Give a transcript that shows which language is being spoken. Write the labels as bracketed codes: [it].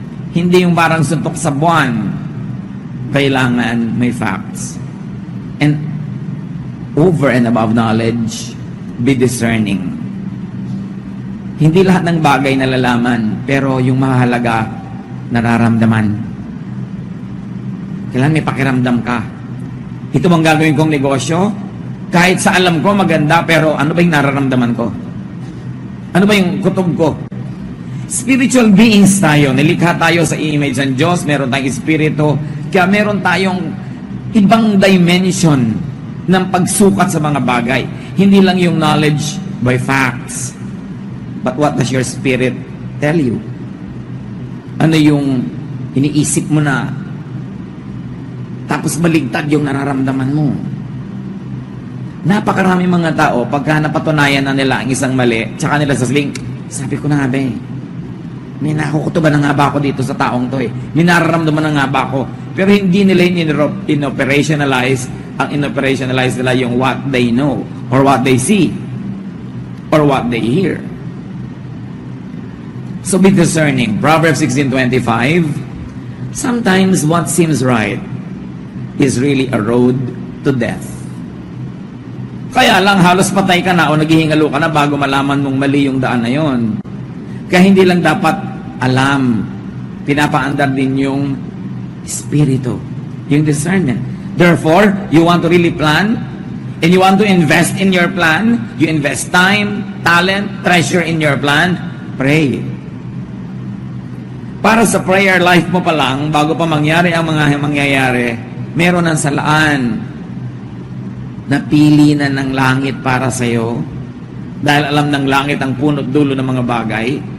[tl] Hindi yung parang suntok sa buwan. Kailangan may facts. [en] And over and above knowledge, be discerning. [tl] Hindi lahat ng bagay nalalaman, pero yung mahalaga, nararamdaman. Kailangan may pakiramdam ka. Ito bang gagawin kong negosyo? Kahit sa alam ko maganda, pero ano ba yung nararamdaman ko? Ano ba yung kutob ko? [en] Spiritual beings [tl] tayo. Nilikha tayo sa image ng Diyos. Meron tayong espiritu. Kaya meron tayong ibang dimension ng pagsukat sa mga bagay. Hindi lang yung knowledge by facts. [en] But what does your spirit tell you? [tl] Ano yung iniisip mo na tapos baligtad yung nararamdaman mo? Napakarami mga tao, pagka napatunayan na nila ang isang mali, tsaka nila sasabihin, sabi ko na nga ba eh, may nakukutuban na nga ba ako dito sa taong to eh. May nararamdaman na nga ba ako. Pero hindi nila in-operationalize, ang in-operationalize nila yung [en] what they know, or what they see, or what they hear. So be discerning. Proverbs 16:25, sometimes what seems right is really a road to death. [tl] Kaya lang halos patay ka na o naghihingalo ka na bago malaman mong mali yung daan na yon. Kaya hindi lang dapat alam, pinapaandar din yung espiritu, yung discernment. [en] Therefore, you want to really plan and you want to invest in your plan, you invest time, talent, treasure in your plan, pray. [tl] Para sa [en] prayer life [tl] mo pa lang, bago pa mangyari ang mga mangyayari, meron ng salaan. Napili na ng langit para sa'yo. Dahil alam ng langit ang punot dulo ng mga bagay.